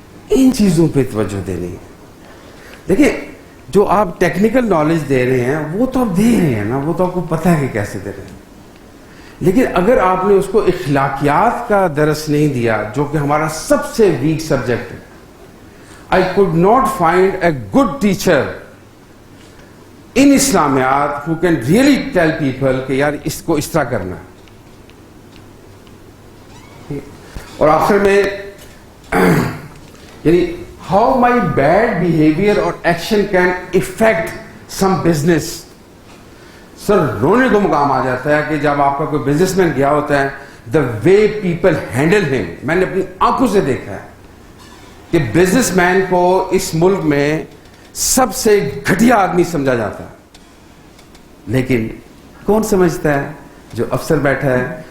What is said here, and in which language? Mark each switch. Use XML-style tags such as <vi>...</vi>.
<ur>ان چیزوں پہ توجہ دینی ہے. دیکھیں جو آپ ٹیکنیکل نالج دے رہے ہیں وہ تو آپ دے رہے ہیں نا, وہ تو آپ کو پتہ ہے کہ کیسے دے رہے ہیں, لیکن اگر آپ نے اس کو اخلاقیات کا درس نہیں دیا جو کہ ہمارا سب سے ویک سبجیکٹ ہے.</ur> <en>I could not find a good teacher in اسلامیات who can really tell people</en> <ur>کہ یار اس کو اس طرح کرنا. اور آخر میں یعنی</ur> <en>how my bad behavior or action can affect some business.</en> <ur>سر رونے کو مقام آ جاتا ہے کہ جب آپ کا کوئی بزنس مین گیا ہوتا ہے,</ur> <en>the way people handle him,</en> <ur>میں نے اپنی آنکھوں سے دیکھا ہے کہ بزنس مین کو اس ملک میں سب سے گھٹیا آدمی سمجھا جاتا ہے, لیکن کون سمجھتا ہے؟ جو افسر بیٹھا ہے.</ur>